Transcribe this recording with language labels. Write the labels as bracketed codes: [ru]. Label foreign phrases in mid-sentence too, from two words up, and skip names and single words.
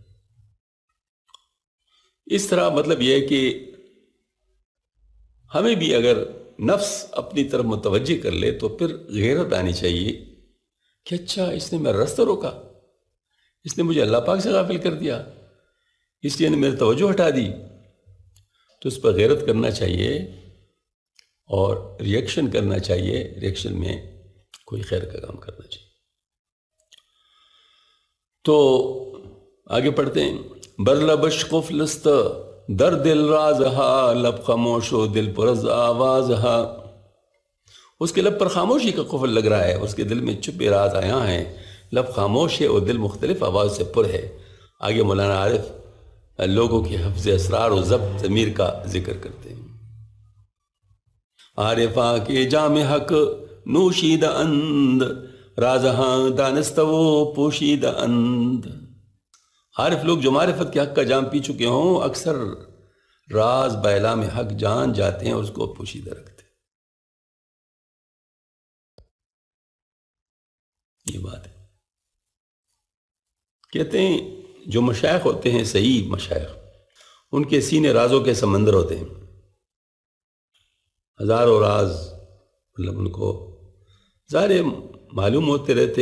[ur] اس طرح مطلب یہ ہے کہ ہمیں بھی اگر نفس اپنی طرف متوجہ کر لے تو پھر غیرت آنی چاہیے کہ اچھا اس نے میرا راستہ روکا، اس نے مجھے اللہ پاک سے غافل کر دیا، اس لیے نے میری توجہ ہٹا دی، تو اس پر غیرت کرنا چاہیے اور ریئیکشن کرنا چاہیے، ریئیکشن میں کوئی خیر کا کام کرنا چاہیے۔ تو آگے پڑھتے ہیں، [fa] برلبش قفلست در دل رازہا، لب خاموش و دل پر از آوازہا۔ [ur] اس کے لب پر خاموشی کا قفل لگ رہا ہے، اس کے دل میں چھپے راز آیا ہیں، لب خاموش ہے اور دل مختلف آواز سے پر ہے۔ آگے مولانا عارف لوگوں کے حفظ اسرار و ضبط ضمیر کا ذکر کرتے ہیں۔ [fa] عارفاں کے جام حق نوشید اند، رازہاں دانستو پوشید اند۔ [ur] عارف لوگ جو معرفت کے حق کا جام پی چکے ہوں، اکثر راز باعلام حق جان جاتے ہیں اور اس کو پوشیدہ رکھتے ہیں۔ یہ بات ہے۔ کہتے ہیں جو مشائخ ہوتے ہیں، صحیح مشائخ، ان کے سینے رازوں کے سمندر ہوتے ہیں، ہزاروں راز، مطلب ان کو ظاہر معلوم ہوتے رہتے